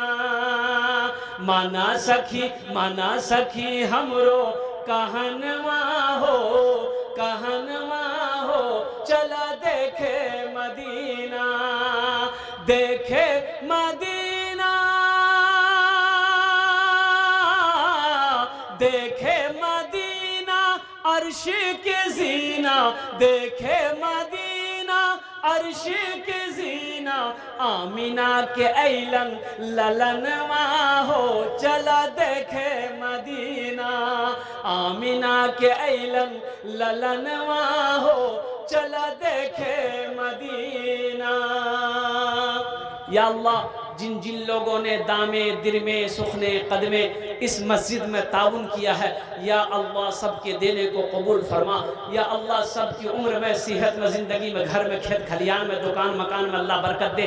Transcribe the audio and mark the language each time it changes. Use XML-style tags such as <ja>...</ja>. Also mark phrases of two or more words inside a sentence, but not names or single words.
<bho>माना सखी हमरो कहनवा हो चला देखे मदीना, देखे मदीना, देखे मदीना अर्श के जीना, देखे मदीना अर्श के जीना। आमिना के ऐलन ललनवा हो चला देखे मदीना, आमिना के ऐलन ललनवा हो चला देखे मदीना।</bho> <ur>یا اللہ، جن جن لوگوں نے</ur> <fa>دامے درمے سخنے قدمے</fa> <ur>اس مسجد میں تعاون کیا ہے، یا اللہ سب کے دینے کو قبول فرما. یا اللہ سب کی عمر میں، صحت میں، زندگی میں، گھر میں، کھیت کھلیان میں، دکان مکان میں اللہ برکت دے.</ur>